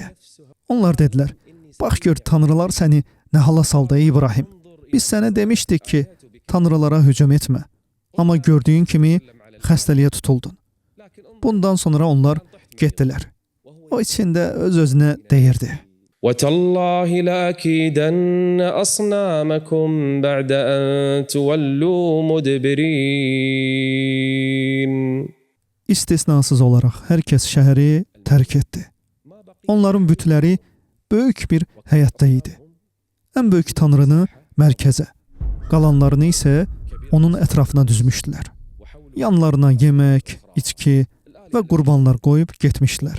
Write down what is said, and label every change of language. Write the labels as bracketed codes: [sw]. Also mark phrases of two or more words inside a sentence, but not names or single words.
[az] Onlar dedilər: "Bax gör, tanrılar səni nə hala saldı ey İbrahim. Biz sənə demişdik ki, tanrılara hücum etmə. Amma gördüyün kimi xəstəliyə tutuldun." Bundan sonra onlar getdilər. O içində öz-özünə deyirdi: [ar] وتالله لأكيدن أصنامكم بعد أن تولوا مدبرين. [az] İstisnasız olaraq hər kəs şəhəri tərk etdi. Onların bütləri böyük bir həyətdə idi. Ən böyük tanrını mərkəzə, qalanlarını isə onun ətrafına düzmüşdülər. Yanlarına yemək, içki və qurbanlar qoyub getmişdilər.